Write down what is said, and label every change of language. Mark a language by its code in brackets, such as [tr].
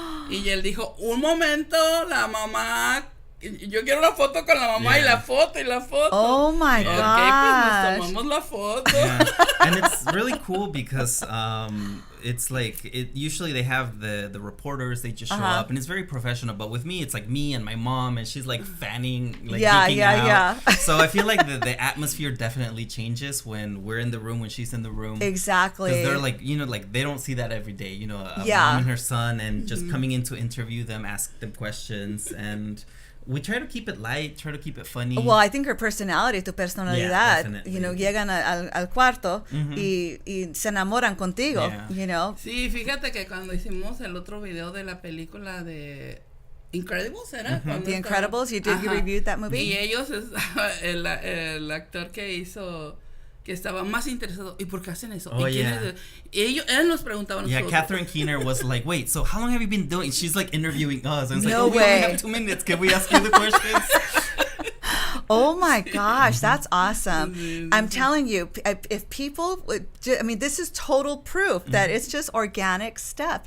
[es] Y él dijo, un momento, la mamá, yo quiero una foto con la mamá, y la foto. [en] Oh my gosh. [es] Pues nos tomamos la foto. [en] Yeah. And it's really cool because it's like usually they have the reporters, they just show up and it's very professional, but with me it's like me and my mom, and she's like fanning, like geeking out. So I feel like the atmosphere definitely changes when we're in the room, when she's in the room. Exactly. Because they're like, like they don't see that every day, a mom and her son, and just coming in to interview them, ask them questions, and we try to keep it light, try to keep it funny. Well, I think her personality, [es] tu personalidad, [en] Yeah, [es] llegan al cuarto y se enamoran contigo, Sí, fíjate que cuando hicimos el otro video de la película de Incredibles, ¿era? [en] The Incredibles, you reviewed that movie? [es] Y ellos, el actor que hizo, que estaba más interesado, ¿y por qué hacen eso? [en] Oh, [es] Él nos preguntaba a nosotros. [en] Yeah, Catherine Keener was like, wait, so how long have you been doing? She's like interviewing us. And it's No like, we way. only have 2 minutes. Can we ask you the questions? Oh my gosh, that's awesome. I'm telling you, if people would, this is total proof that it's just organic stuff.